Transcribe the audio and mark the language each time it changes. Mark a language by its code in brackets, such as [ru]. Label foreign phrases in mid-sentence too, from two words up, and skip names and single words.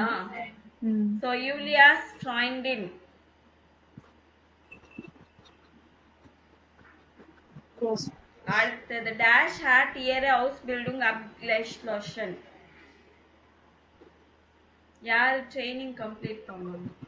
[de] Mm. So Julia's Freundin. [en] Yes. [de] அடுத்தது டேஷ் hat ihre Ausbildung abgeschlossen. [ta] யார் [en] training complete [ta] பண்ணணும்?